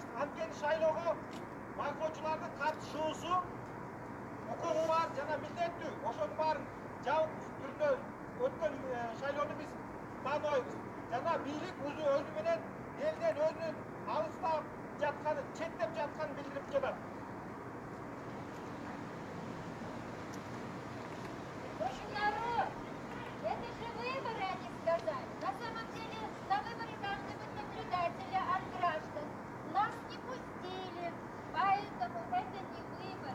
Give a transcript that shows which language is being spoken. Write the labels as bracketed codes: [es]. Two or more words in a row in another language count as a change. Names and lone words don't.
[ky] Анткени шайлоого байкоочулардын катышуусу укугу бар жана милдеттүү. Ошонун баарын жабык түрдө өткөн шайлоону биз тааныбайбыз. Жана бийлик өзү менен элден өзүнүн алыстап жатканын, четтеп жатканын билдирип жатат. [ru] Слушай, народ, это же выборы, они сказали. На самом деле, на выборы должны быть наблюдатели от граждан. Нас не пустили, поэтому это не выборы.